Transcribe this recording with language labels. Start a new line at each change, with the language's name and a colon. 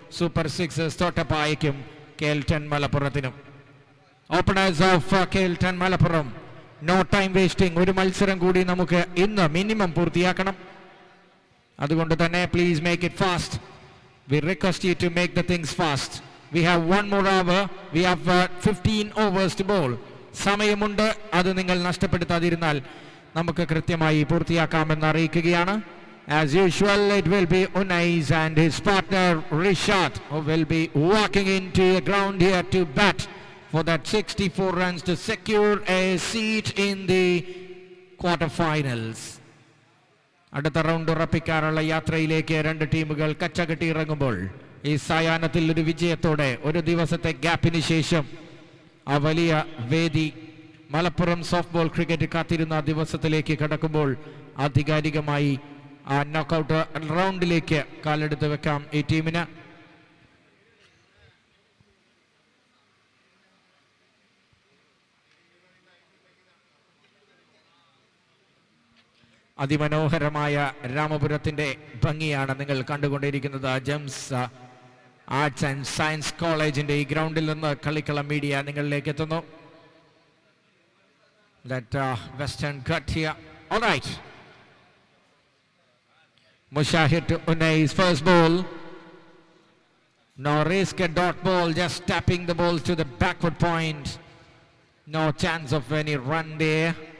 Malayalam: Super sixers തോട്ടപ്പായയ്ക്കും KL10 മലപ്പുറത്തിനും.
English: Openers of KL10 Malappuram, no time wasting.
Malayalam: ഒരു മത്സരം കൂടി നമുക്ക് ഇന്ന് മിനിമം പൂർത്തിയാക്കണം. അതുകൊണ്ട് തന്നെ
English: Please make it fast. We request you to make the things fast. We have 1 more hour. We have 15 overs to bowl.
Malayalam: സമയമുണ്ട്, അത് നിങ്ങൾ നഷ്ടപ്പെടുത്താതിരുന്നാൽ നമുക്ക് കൃത്യമായി പൂർത്തിയാക്കാമെന്ന് അറിയിക്കുകയാണ്.
English: As usual, it will be Unais and his partner Rishad who will be walking into the ground here to bat for that 64 runs to secure a seat in the quarterfinals.
Malayalam: അടുത്ത round ഉറപ്പിക്കാനുള്ള യാത്രയിലേക്ക് രണ്ട് ടീമുകൾ കച്ചകെട്ടി ഇറങ്ങുമ്പോൾ ഈ സായാഹ്നത്തിൽ ഒരു വിജയത്തോടെ ഒരു ദിവസത്തെ ഗ്യാപ്പിന് ശേഷം ആ വലിയ വേദി മലപ്പുറം സോഫ്റ്റ് ബോൾ ക്രിക്കറ്റ് കാത്തിരുന്ന ദിവസത്തിലേക്ക് കടക്കുമ്പോൾ ആധികാരികമായി ആ നോക്കൌട്ട് റൗണ്ടിലേക്ക് കാലെടുത്ത് വെക്കാം ഈ ടീമിന്. അതിമനോഹരമായ രാമപുരത്തിന്റെ ഭംഗിയാണ് നിങ്ങൾ കണ്ടുകൊണ്ടിരിക്കുന്നത്. ജെംസ് ആർട്സ് ആൻഡ് സയൻസ് കോളേജിന്റെ ഈ ഗ്രൗണ്ടിൽ നിന്ന് കളിക്കളം മീഡിയ നിങ്ങളിലേക്ക് എത്തുന്നു.
English: Western cut here. Alright, Mushahir to Unais, first ball. No risk, a dot ball, just tapping the ball to the backward point. No chance of any run there.